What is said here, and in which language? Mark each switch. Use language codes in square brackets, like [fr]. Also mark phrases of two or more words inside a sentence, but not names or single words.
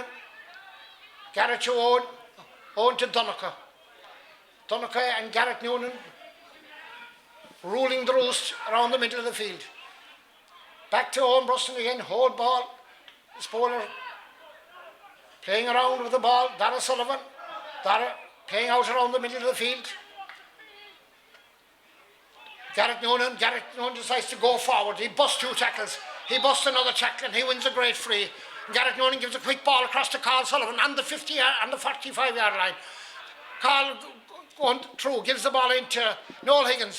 [en] Garrett to Owen. Owen to Donegal. Donegal and Garrett Noonan ruling the roost around the middle of the field. Back to Owen Bruston again. Hold ball. Spoiler playing around with the ball. Dara Sullivan. Dara playing out around the middle of the field. Garrett Noonan decides to go forward. He busts 2 tackles. He busts another tackle and he wins a great free. Garrett Noonan gives a quick ball across to Carl Sullivan on the 45-yard line. Carl going through, gives the ball into Noel Higgins.